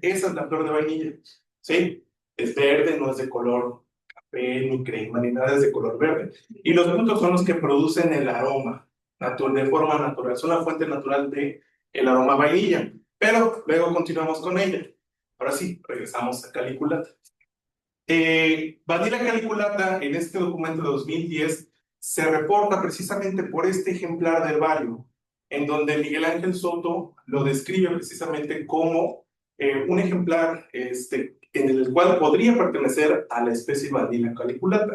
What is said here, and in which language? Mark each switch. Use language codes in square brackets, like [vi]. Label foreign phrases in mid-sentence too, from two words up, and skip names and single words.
[es] Esa es la flor de vainilla, ¿sí? Es verde, no es de color café, ni crema, ni nada, es de color verde. Y los frutos son los que producen el aroma, de forma natural. Es una fuente natural de el aroma a vainilla. Pero luego continuamos con ella. Ahora sí, regresamos a Caliculata. Vanilla caliculata, en este documento de 2010, se reporta precisamente por este ejemplar de herbario, en donde Miguel Ángel Soto lo describe precisamente como un ejemplar en el cual podría pertenecer a la especie Vanilla caliculata.